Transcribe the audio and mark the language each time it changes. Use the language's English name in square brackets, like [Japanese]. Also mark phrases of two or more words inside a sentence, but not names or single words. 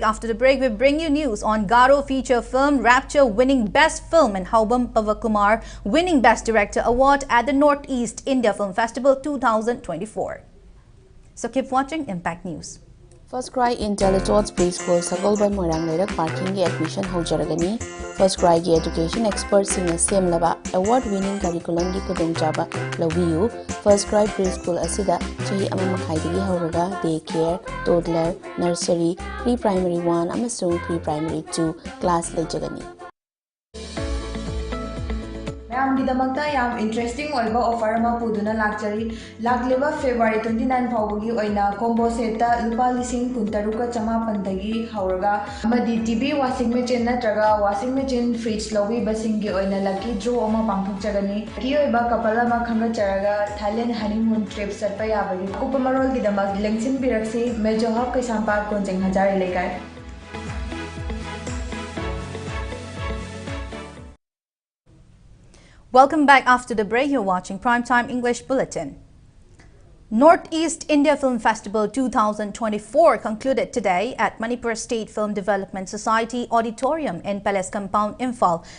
[English] After the break, we bring you news on Garo feature film Rapture winning Best Film and Haubam Pavakumar winning Best Director Award at the Northeast India Film Festival 2024. So keep watching Impact News. [Manipuri] First Cry Intelligence Preschool Sagolban Moirang Leirak Parking gi admission haujaragani. First Cry gi [English] education experts [Manipuri] sing semlaba [English] award winning curriculum [Manipuri] gi kudongchaba lawiyu. First Cry Preschool asida chahi ama makhaidagi hauraga [English] daycare, toddler, nursery, pre-primary 1 [Manipuri] amasung [English] pre-primary 2 class [Manipuri] lejagani. ꯃꯌꯥꯝꯒꯤꯗꯃꯛꯇ ꯌꯥꯝ ꯏꯟꯇꯔꯦꯁꯇꯤꯡ ꯑꯣꯏꯕ ꯑꯣꯐꯔ ꯑꯃ ꯄꯨꯗꯨꯅ ꯂꯥꯛꯆꯔꯤ ꯂꯥꯛꯂꯤꯕ ꯐꯦꯕ꯭ꯔꯨꯋꯥꯔꯤ 29 ꯐꯥꯎꯕꯒꯤ ꯑꯣꯏꯅ [English] combo setta [Manipuri] ꯂꯨꯄꯥ 13,900ꯗꯒꯤ ꯍꯧꯔꯒ ꯑꯃꯗꯤ [English] TV washing machine [Manipuri] ꯅꯠꯇ꯭ꯔꯒ [English] washing machine fridge [Manipuri] ꯂꯧꯕꯤꯕꯁꯤꯡꯒꯤ ꯑꯣꯏꯅ [English] lucky draw [Manipuri] ꯑꯃ ꯄꯥꯡꯊꯣꯛꯆꯒꯅꯤ ꯂꯛꯀꯤ ꯑꯣꯏꯕ ꯀꯄꯜ ꯑꯃ ꯈꯟꯒꯠꯆꯔꯒ ꯊꯥꯏꯂꯦꯟ [English] honeymoon trip [Manipuri] ꯆꯠꯄ ꯌꯥꯕꯒꯤ ꯑꯀꯨꯞꯄ ꯃꯔꯣꯜꯒꯤꯗꯃꯛ ꯂꯦꯡꯁꯤꯟꯕꯤꯔꯛꯁꯤ ꯃꯦꯖꯣ ꯍꯕ ꯀꯩꯁꯥꯝꯄꯥꯠ ꯀꯣꯟꯖꯦꯡ ꯍꯖꯥꯔꯤ ꯂꯩꯀꯥꯏ. [English] Welcome back after the break. You're watching Primetime English Bulletin. Northeast India Film Festival 2024 concluded today at Manipur State Film Development Society Auditorium in Palace Compound, Imphal.